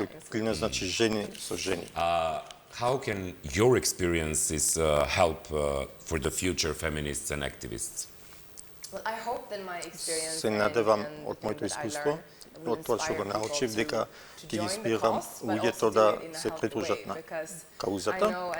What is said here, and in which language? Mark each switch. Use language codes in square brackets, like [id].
[mk] Клина значи жени со жени. [en] How can your experiences help for the future feminists and activists? Well, I hope that my experience [mk] се надевам од моето искуство, од тоа што го научив, дека ќе ги инспирирам луѓето да се придружат на каузата.